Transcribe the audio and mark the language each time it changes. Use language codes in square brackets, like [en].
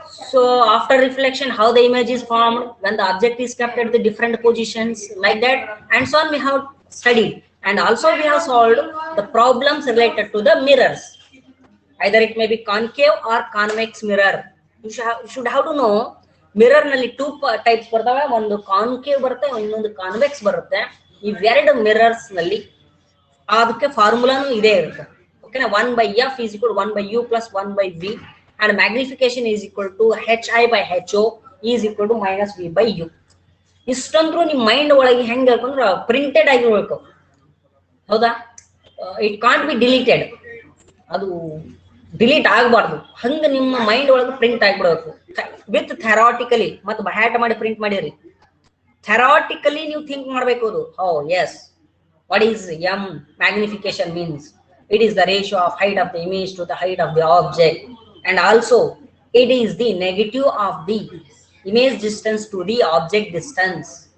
[en] So after reflection, how the image is formed when the object is kept at the different positions, like that, and so on we have studied. And also we have solved the problems related to the mirrors. Either it may be concave or convex mirror. You should have to know mirror nalli two types ಬರ್ತವೆ. [kn] ಒಂದು concave ಬರುತ್ತೆ, ಇನ್ನೊಂದು convex ಬರುತ್ತೆ. ಇವೆರಡು mirrors ನಲ್ಲಿ ಅದಕ್ಕೆ ಫಾರ್ಮುಲಾನು ಇದೇ ಇರುತ್ತೆ. ಓಕೆನಾ? [en] 1/f is equal to 1/u plus 1/v, and magnification is equal to hi by ho is equal to minus v by u. [kn] ಇಷ್ಟಂದ್ರೂ ನಿಮ್ಮ ಮೈಂಡ್ ಒಳಗೆ ಹೆಂಗೆ ಅಂದ್ರೆ ಪ್ರಿಂಟೆಡ್ ಆಗಿರ್ಬೇಕು. ಹೌದಾ? [en] It can't be deleted. [kn] ಅದು ಡಿಲೀಟ್ ಆಗಬಾರ್ದು. ಹಂಗ ನಿಮ್ಮ ಮೈಂಡ್ ಒಳಗೆ ಪ್ರಿಂಟ್ ಆಗಿಬಿಡಬೇಕು ವಿತ್ ಥೆರಾಟಿಕಲಿ. ಮತ್ತೆ ಬಹ್ಯಾಟ ಮಾಡಿ ಪ್ರಿಂಟ್ ಮಾಡಿರಿ. ಥೆರಾಟಿಕಲಿ ನೀವು ಥಿಂಕ್ ಮಾಡಬೇಕು. ಅದು S, [en] what is m magnification means? It is the ratio of height of the image to the height of the object, and also it is the negative of the image distance to the object distance.